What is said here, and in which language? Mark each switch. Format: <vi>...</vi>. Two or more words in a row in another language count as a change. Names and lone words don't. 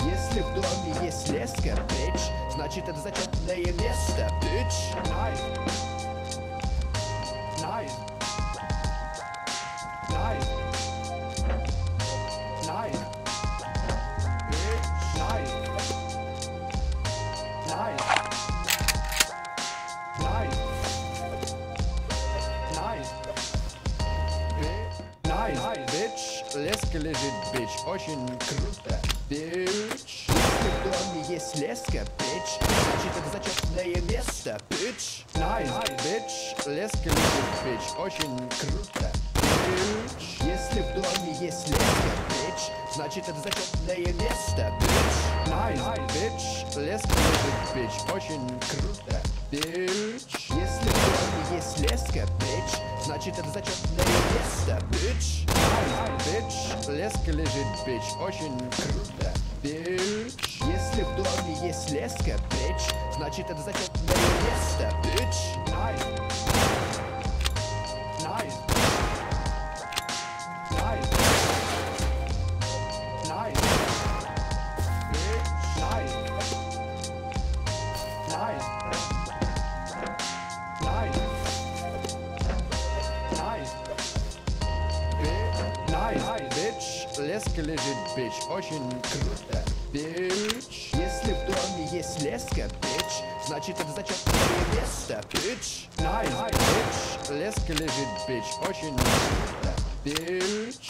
<ru>Если в доме есть леска, bitch, значит это зачетное место,</ru> <de>bitch. Nein. Nein. Nein. Nein. Bitch. Nein. Nein. Nein. Nein. Nein, bitch,</de> <ru>леска лежит, bitch, очень круто, bitch. Если в доме есть леска, bitch, значит это зачетное место, bitch.</ru> <de>Nein, bitch,</de> <ru>леска лежит, bitch, очень круто, bitch. Если в доме есть леска, bitch, значит это зачетное место, bitch.</ru> <de>Nein, bitch,</de> <ru>леска лежит, bitch, очень круто, bitch. Если в доме есть леска, bitch, значит это зачетное место, bitch.</ru> <de>Nein, bitch,</de> <ru>леска лежит, bitch, очень круто, bitch. Если в доме есть леска, bitch, значит это зачетное место,</ru> <de>bitch. Nein. Nein. Nein. Nein. Bitch. Nein. Nein. Nein. Nein. Nein, bitch,</de> <ru>леска лежит, лежит, бич, очень круто, бич. Если в доме есть леска, бич, значит это зачетное место, бич. Найс, бич. Леска лежит, бич, очень круто, бич.</ru>